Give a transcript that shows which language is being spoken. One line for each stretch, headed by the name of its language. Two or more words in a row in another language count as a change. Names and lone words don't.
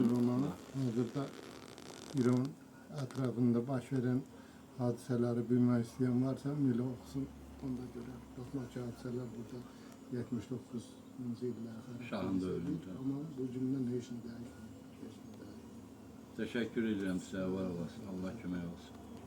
Azerbaijani: min romanı hazırda İran ətrafında baş verən hadisələri bilmək istəyən varsa, Mili oxusun, onda görər. Baxmaq ki, hadisələr burada 79-cu illər. Şahın da ölümü. Amma bu gündən heç nə dəyişmir.
Turkish: Teşekkür ederim size, var olasın.
Azerbaijani: Allah kömək olsun.